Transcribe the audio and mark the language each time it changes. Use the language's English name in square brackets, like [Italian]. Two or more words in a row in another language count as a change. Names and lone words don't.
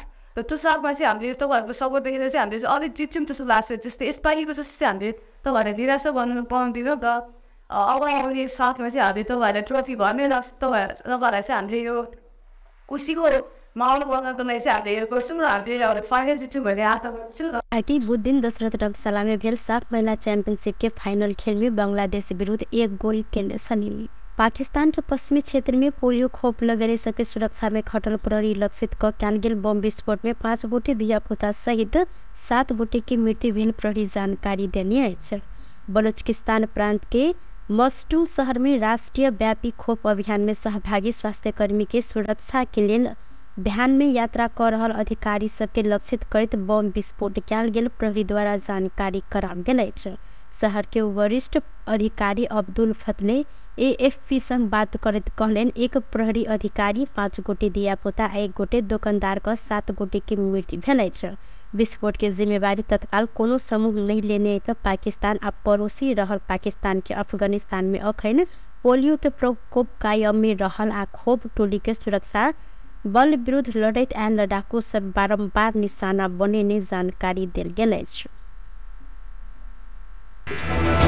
[Nepali] र त्यो साथमा चाहिँ हामीले तपाईँहरूको सपोर्ट देखेर चाहिँ हामीले चाहिँ अलिक जित्छौँ जस्तो लाग्छ। जस्तै यसपालिको जस्तो चाहिँ हामीले तपाईँहरूलाई निराशा गर्नु पाउँदैन र अब आउने साथमा चाहिँ हामीले तपाईँहरूलाई ट्रफी घरमै राख्छ तपाईँहरूलाई चाहिँ हामीले यो खुसीको माहौल बनाउनको लागि चाहिँ हामीले यो गर्छौँ र हामीले फाइनल जित्छौँ भन्ने आशा गर्छौँ। [Maithili] आगे बुध दिन दशरथ रंगशाला में भेल साफ महिला चैंपियनशिप के फाइनल खेल में बांग्लादेश विरुद्ध 1 गोल के सनी। पाकिस्तान के पश्चिमी क्षेत्र में पोलियो खोप लगने सबके सुरक्षा में खटल प्रहरी लक्षित क कैल गेल बम विस्फोट में 5 गोटे धियापुता सहित 7 गोटे की मृत्यु भेल प्रहरी जानकारी देने है। बलूचिस्तान प्रांत के मस्टू शहर में राष्ट्रीय व्यापी खोप अभियान में सहभागी स्वास्थ्यकर्मी के सुरक्षा के लिए बिहान में यात्रा कर रहल अधिकारी सबके लक्षित करत बम विस्फोट कैल गेल प्रहरी द्वारा जानकारी कराओल गेल। शहर के वरिष्ठ अधिकारी अब्दुल फतले AFP संग बात करत कहलेन एक प्रहरी अधिकारी 5 गोटे धियापुता 1 गोटे दुकानदार का 7 गोटे की मृत्यु भेल। विस्फोट के जिम्मेवारी तत्काल कोनो समूह नहीं लेने तो पाकिस्तान आ पड़ोसी रहल पाकिस्तान के अफगानिस्तान में अखन पोलियो के प्रकोप कायम में रहल आ खोप टोली के सुरक्षा बल विरुद्ध लड़ैत आयल लड़ाकू सब बारंबार निशाना बने जानकारी देल गेल।